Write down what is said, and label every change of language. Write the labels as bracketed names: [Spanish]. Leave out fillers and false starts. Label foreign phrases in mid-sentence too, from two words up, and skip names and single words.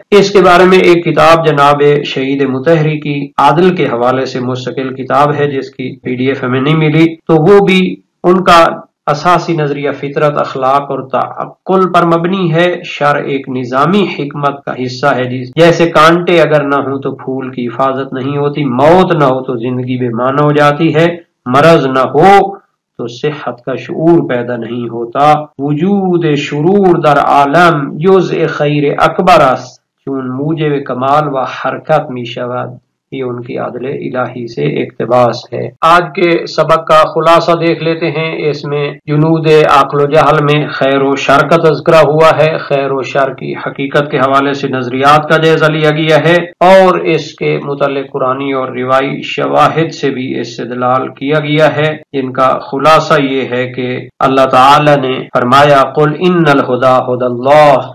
[Urdu] اس کے بارے میں ایک کتاب جناب شہید مطہری کی عادل کے حوالے سے مستقل کتاب ہے جس کی PDF ہمیں نہیں ملی، تو وہ بھی ان کا اساسی نظریہ فطرت، اخلاق اور تعقل پر مبنی ہے۔ شر ایک نظامی حکمت کا حصہ ہے، جیسے کانٹے اگر نہ ہوں تو پھول کی حفاظت نہیں ہوتی، موت نہ ہو تو زندگی بے معنی ہو جاتی ہے، مرض نہ ہو تو صحت کا شعور پیدا نہیں ہوتا۔ [Persian] وجود شرور در عالم جزء خیر اکبر است چون موجب کمال و حرکت می شود، [Urdu] یہ ان کی عدل الہی سے اقتباس ہے۔ آج کے سبق کا خلاصہ دیکھ لیتے ہیں۔ اس میں جنود عقل و جہل میں خیر و شر کا تذکرہ ہوا ہے، خیر و شر کی حقیقت کے حوالے سے نظریات کا جائزہ لیا گیا ہے، اور اس کے متعلق قرآنی اور روایی شواہد سے بھی استدلال کیا گیا ہے، جن کا خلاصہ یہ ہے کہ اللہ تعالی نے فرمایا: [Arabic] قل ان الہدی ھدی اللہ۔